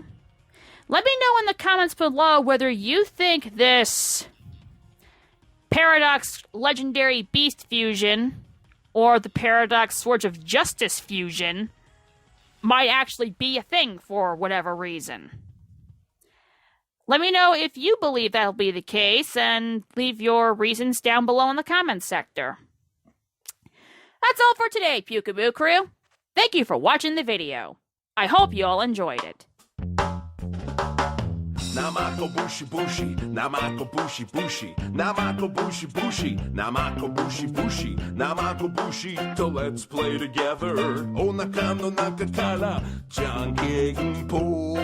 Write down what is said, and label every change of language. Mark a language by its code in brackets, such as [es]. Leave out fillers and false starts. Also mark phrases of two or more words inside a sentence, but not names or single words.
[en] Let me know in the comments below whether you think this Paradox Legendary Beast fusion or the Paradox Swords of Justice fusion might actually be a thing for whatever reason. Let me know if you believe that'll be the case, and leave your reasons down below in the comments sector. That's all for today, Pyukumukrew. Thank you for watching the video. I hope you all enjoyed it. [ja] なまこぶし ぶし、なまこぶし ぶし、なまこぶし ぶし、なまこぶし ぶし、なまこぶし. [en] So let's play together. [ja] お腹の中から、じゃんけんぽ.